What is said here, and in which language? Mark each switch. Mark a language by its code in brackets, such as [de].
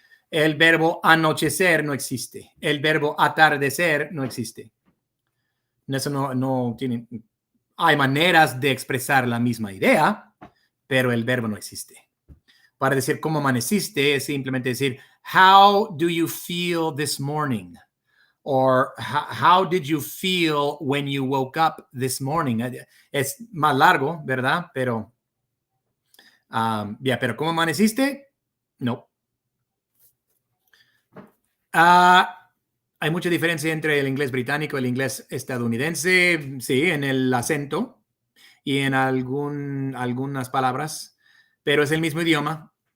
[es] El verbo anochecer no existe. El verbo atardecer no existe. Eso no tiene. Hay maneras de expresar la misma idea, pero el verbo no existe. Para decir cómo amaneciste es simplemente decir [en] how do you feel this morning? Or how did you feel when you woke up this morning? [es] Es más largo, ¿verdad? Pero, pero ¿cómo amaneciste? No. Hay mucha diferencia entre el inglés británico y el inglés estadounidense, sí, en el acento y en algunas palabras, pero es el mismo idioma.